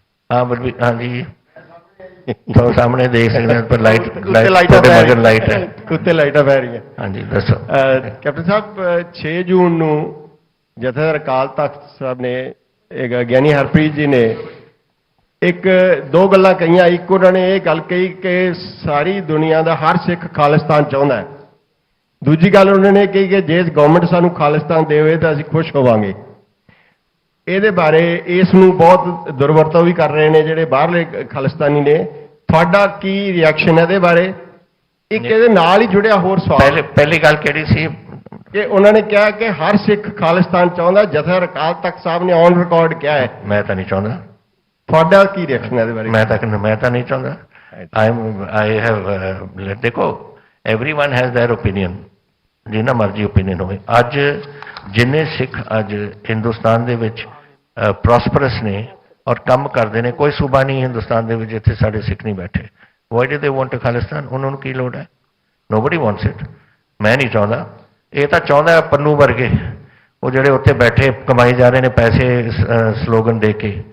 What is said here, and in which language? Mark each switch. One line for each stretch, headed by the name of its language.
Hindi: हाँ बल्बी हाँ जी तो सामने देख सकते हैं पर लाइट लाइट है
Punjabi: ਕੁੱਤੇ ਲਾਈਟਾਂ ਪੈ ਰਹੀਆਂ
Hindi: हाँ जी दसो
Punjabi: ਕੈਪਟਨ ਸਾਹਿਬ 6 ਜੂਨ ਨੂੰ ਜਥੇਦਾਰ ਅਕਾਲ ਤਖਤ ਸਾਹਿਬ ਨੇ ਗਿਆਨੀ ਹਰਪ੍ਰੀਤ ਜੀ ਨੇ ਇੱਕ ਦੋ ਗੱਲਾਂ ਕਹੀਆਂ। ਇੱਕ ਉਹਨਾਂ ਨੇ ਇਹ ਗੱਲ ਕਹੀ ਕਿ ਸਾਰੀ ਦੁਨੀਆ ਦਾ ਹਰ ਸਿੱਖ ਖਾਲਿਸਤਾਨ ਚਾਹੁੰਦਾ ਹੈ। ਦੂਜੀ ਗੱਲ ਉਹਨਾਂ ਨੇ ਕਹੀ ਕਿ ਜੇ ਗਵਰਨਮੈਂਟ ਸਾਨੂੰ ਖਾਲਿਸਤਾਨ ਦੇਵੇ ਤਾਂ ਅਸੀਂ ਖੁਸ਼ ਹੋਵਾਂਗੇ। ਇਹਦੇ ਬਾਰੇ ਇਸ ਨੂੰ ਬਹੁਤ ਦੁਰਵਰਤੋਂ ਵੀ ਕਰ ਰਹੇ ਨੇ ਜਿਹੜੇ ਬਾਹਰਲੇ ਖਾਲਿਸਤਾਨੀ ਨੇ। ਤੁਹਾਡਾ ਕੀ ਰਿਐਕਸ਼ਨ ਹੈ ਇਹਦੇ ਬਾਰੇ? ਇੱਕ ਇਹਦੇ ਨਾਲ ਹੀ ਜੁੜਿਆ ਹੋਰ ਸਵਾਲ ਪਹਿਲੀ ਗੱਲ ਕਿਹੜੀ ਸੀ ਕਿ ਉਹਨਾਂ ਨੇ ਕਿਹਾ ਕਿ ਹਰ ਸਿੱਖ ਖਾਲਿਸਤਾਨ ਚਾਹੁੰਦਾ। ਜਥੇਦਾਰ ਅਕਾਲ ਤਖਤ ਸਾਹਿਬ ਨੇ ਔਨ ਰਿਕਾਰਡ ਕਿਹਾ ਹੈ। ਮੈਂ ਤਾਂ ਨਹੀਂ ਚਾਹੁੰਦਾ। ਤੁਹਾਡਾ ਕੀ ਰਿਐਕਸ਼ਨ ਹੈ ਇਹਦੇ ਬਾਰੇ? ਮੈਂ ਤਾਂ ਨਹੀਂ ਚਾਹੁੰਦਾ।
English: I have ਦੇਖੋ everyone has their opinion,
Punjabi: ਜਿੰਨਾ ਮਰਜ਼ੀ ਓਪੀਨੀਅਨ ਹੋਵੇ। ਅੱਜ ਜਿੰਨੇ ਸਿੱਖ ਅੱਜ ਹਿੰਦੁਸਤਾਨ ਦੇ ਵਿੱਚ ਪ੍ਰੋਸਪਰਸ ਨੇ ਔਰ ਕੰਮ ਕਰਦੇ ਨੇ, ਕੋਈ ਸੂਬਾ ਨਹੀਂ ਹਿੰਦੁਸਤਾਨ ਦੇ ਵਿੱਚ ਜਿੱਥੇ ਸਾਡੇ ਸਿੱਖ ਨਹੀਂ ਬੈਠੇ।
English: Why do they want a Khalistan?
Punjabi: ਉਹਨਾਂ ਨੂੰ ਕੀ ਲੋੜ ਹੈ?
English: Nobody wants it.
Punjabi: ਮੈਂ ਨਹੀਂ ਚਾਹੁੰਦਾ। ਇਹ ਤਾਂ ਚਾਹੁੰਦਾ ਪੰਨੂ ਵਰਗੇ, ਉਹ ਜਿਹੜੇ ਉੱਥੇ ਬੈਠੇ ਕਮਾਈ ਜਾ ਰਹੇ ਨੇ ਪੈਸੇ ਸਲੋਗਨ ਦੇ ਕੇ।